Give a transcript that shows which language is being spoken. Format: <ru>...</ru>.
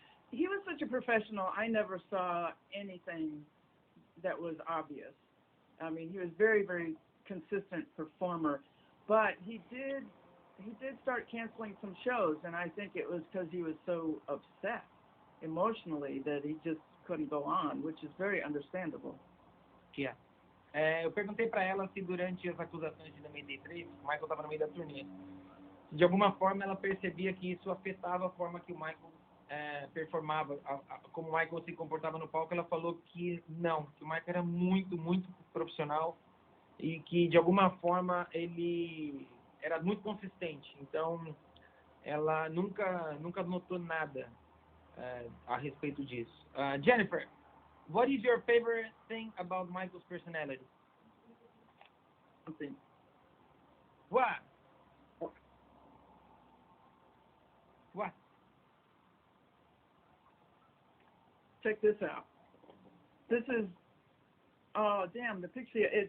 <en>He was such a professional. I never saw anything that was obvious. I mean, he was very, very consistent performer, but he did start canceling some shows, and I think it was because he was so upset emotionally that he just couldn't go on, which is very understandable. Yeah.</en> <pt>Eu perguntei para ela se durante as acusações de 93, o Michael estava no meio da turnê, de alguma forma ela percebia que isso afetava a forma que o Michael performava, como o Michael se comportava no palco. Ela falou que não, que o Michael era muito, muito profissional e que de alguma forma ele era muito consistente. Então ela nunca notou nada a respeito disso.</pt> <en>Jennifer, what is your favorite thing about Michael's personality? Something. What? What? Check this out. This is, oh damn, the picture.</en>